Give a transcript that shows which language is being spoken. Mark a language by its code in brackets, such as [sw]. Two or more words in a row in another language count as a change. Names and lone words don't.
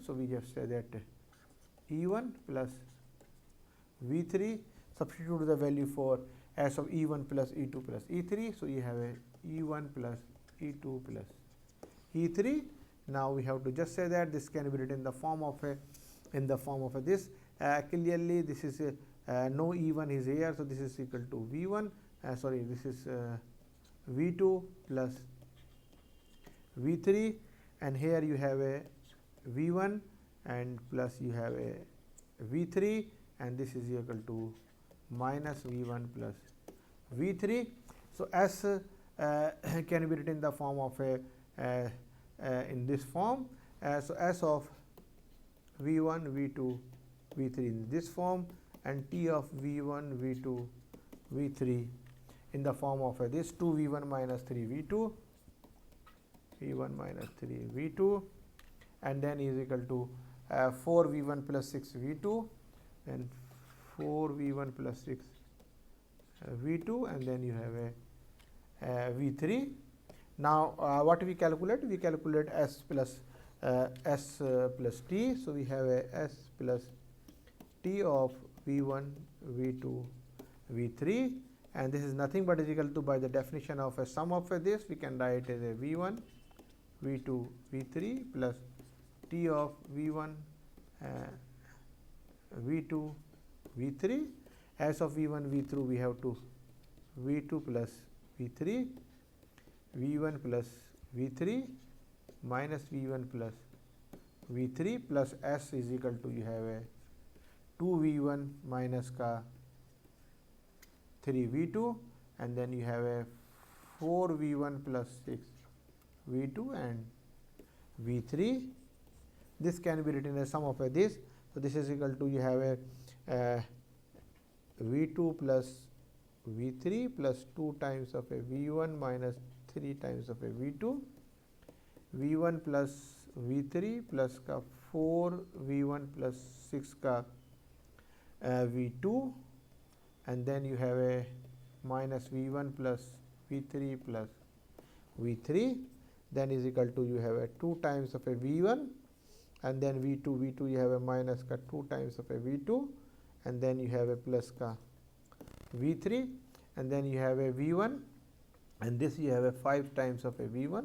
[en] So we just say that E1 plus v3 substitute the value for s of E1 plus E2 plus E3. So you have a E1 plus E2 plus E3. Now we have to just say that this can be written in the form of this. Clearly this is no E1 is here, so this is equal to v1. Sorry, this is v2 plus v3, and here you have a v1 and plus you have a v3, and this is equal to minus v1 plus v3. So s can be written in the form of in this form. So s of v1 v2 v3 in this form, and t of v1 v2 v3 in the form of this 2 v1 minus 3 v2 v1 minus 3 v2, and then is equal to 4 v1 plus 6 v2 and 4 v1 plus 6 v2, and then you have a v3. Now what we calculate? We calculate s plus t. So we have a s plus t of v1, v2, v3, and this is nothing but is equal to, by the definition of a sum of this, we can write as a v1, v2, v3 plus t of v1, v2, v3. As of v1, v2 we have to v2 plus v3, v1 plus v3 minus v1 plus v3 plus s is equal to, you have a 2v1 minus ka 3v2, and then you have a 4v1 plus 6v2 and v3. This can be written as sum of this. So this is equal to, you have a v2 plus v3 plus 2 times of a v1 minus 3 times of a v2, v1 plus v3 plus का 4 v1 plus 6 का v2, and then you have a minus v1 plus v3 plus v3, then is equal to, you have a 2 times of a v1, and then v2 you have a minus का 2 times of a v2, and then you have a plus का v3, and then you have a v1, and this you have a 5 times of a v1.